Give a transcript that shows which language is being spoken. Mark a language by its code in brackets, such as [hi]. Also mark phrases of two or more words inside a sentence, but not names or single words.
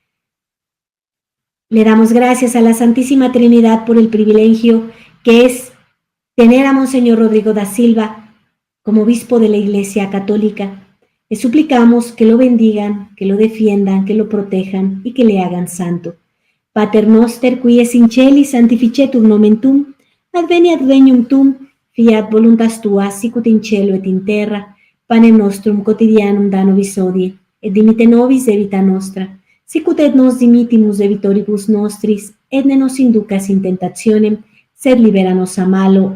[es] Le damos gracias a la Santísima Trinidad por el privilegio que es tener a Monseñor Rodrigo da Silva como obispo de la Iglesia Católica. Le suplicamos que lo bendigan, que lo defiendan, que lo protejan y que le hagan santo. [la] Pater noster, qui es in celi, sanctificetur nomen tuum, adveniat regnum tuum, Fiat voluntas tua, sicut in cielo et in terra, panem nostrum quotidianum da nobis hodie, et dimitte nobis debita nostra, sicut et nos dimittimus debitoribus nostris, et ne nos inducas in tentationem, sed libera nos a malo.